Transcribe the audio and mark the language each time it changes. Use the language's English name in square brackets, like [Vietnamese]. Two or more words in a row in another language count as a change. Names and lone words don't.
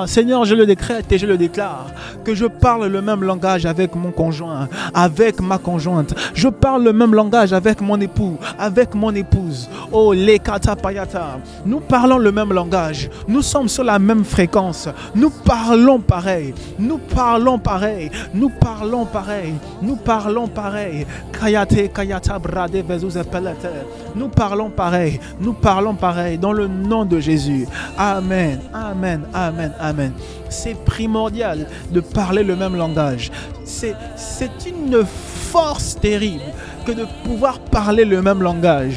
[French] Seigneur, je le décrète et je le déclare. Que je parle le même langage avec mon conjoint, avec ma conjointe. Je parle le même langage avec mon époux, avec mon épouse. Oh, les katapayata. Nous parlons le même langage. Nous sommes sur la même fréquence. Nous parlons pareil. Nous parlons pareil. Nous parlons pareil. Nous parlons pareil. Kayate, kayata, brade, vezouze, pelete. Nous parlons pareil. Nous parlons pareil. Dans le nom de Jésus. Amen. Amen. Amen. Amen. C'est primordial de parler le même langage. C'est une force terrible que de pouvoir parler le même langage.